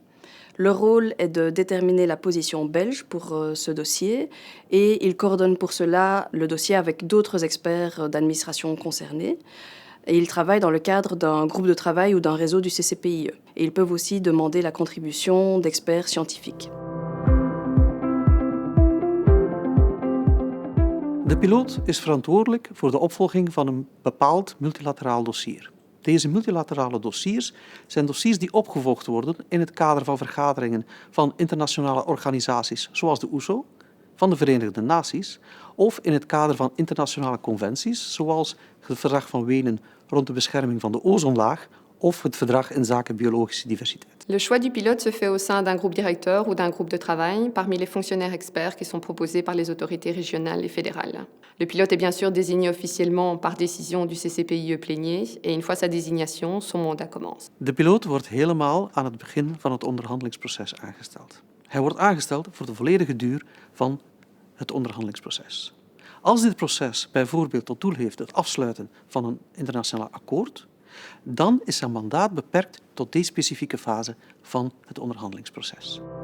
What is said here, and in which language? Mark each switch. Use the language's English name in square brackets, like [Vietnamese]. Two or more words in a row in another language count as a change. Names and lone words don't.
[French] Leur rôle est de déterminer la position belge pour ce dossier et ils coordonnent pour cela le dossier avec d'autres experts d'administration concernés. Et ils travaillent dans le cadre d'un groupe de travail ou d'un réseau du CCPIE. Et ils peuvent aussi demander la contribution d'experts scientifiques. [Dutch] De piloot is verantwoordelijk voor de opvolging van een bepaald multilateraal dossier. Deze multilaterale dossiers zijn dossiers die opgevolgd worden in het kader van vergaderingen van internationale organisaties zoals de OESO, van de Verenigde Naties, of in het kader van internationale conventies zoals het Verdrag van Wenen rond de bescherming van de ozonlaag of het Verdrag in zaken biologische diversiteit. [French] Le choix du pilote se fait au sein d'un groupe directeur ou d'un groupe de travail parmi les fonctionnaires experts qui sont proposés par les autorités régionales et fédérales. Le pilote est bien sûr désigné officiellement par décision du CCPIE plénier et une fois sa désignation, son mandat commence. [Dutch] De piloot wordt helemaal aan het begin van het onderhandelingsproces aangesteld. Hij wordt aangesteld voor de volledige duur van het onderhandelingsproces. Als dit proces bijvoorbeeld tot doel heeft het afsluiten van een internationaal akkoord, dan is zijn mandaat beperkt tot deze specifieke fase van het onderhandelingsproces.